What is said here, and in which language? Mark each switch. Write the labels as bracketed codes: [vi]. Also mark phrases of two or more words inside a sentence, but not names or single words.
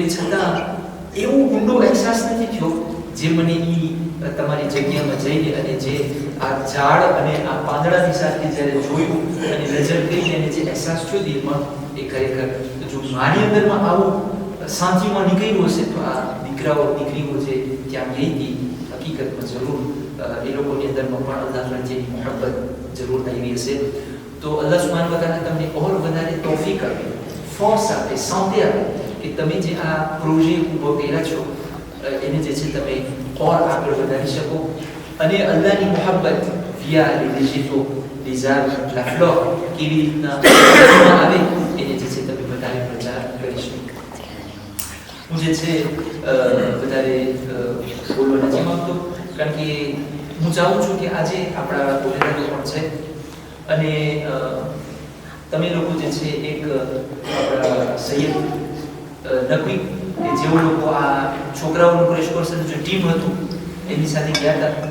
[gu] છતાં એવો ઊંડો અહેસાસ નથી થયો જે મને એ તમારી જગ્યામાં જઈને અને જે આ ઝાડ અને આ પાંદડાની સાથે જ્યારે જોયું અને નજર કરી અને જે અહેસાસ થયો દિલમાં, એ ખરેખર જો મારી અંદરમાં આવું શાંતિમાં નીકળ્યું હશે તો આ દીકરીઓ જે ત્યાં ગઈ હતી હકીકતમાં જરૂર એ લોકોની અંદરમાં પણ અલ્લાહ પ્રત્યેની મોહબ્બત જરૂર આવી હશે. તો [ar] الله سبحانه وتعالى [gu] તમને ઓર વધારે તૌફીક આપે, ફોર્સ આપે, સાંધે આપે કે તમે જે આ પ્રોજેક્ટ ઊભો કર્યા છો એને જે છે તમે ઓર આગળ વધારી શકો અને અલ્લાહની મોહબ્બત [fr] via les végétaux, les arbres, la flore [gu] કેવી રીતના આવે એને જે છે તમે વધારે પ્રચાર કરી શકો. હું જે છે વધારે બોલવા નથી માંગતો કારણ કે હું ચાહું છું કે આજે આપણા બોલેદારો પણ છે અને તમે લોકો જે છે એક આપણા સૈયદ નકવી કે જેઓ લોકો આ છોકરાઓનું ક્રેશ કોર્સનું જે ટીમ હતું એમની સાથે ગયા હતા.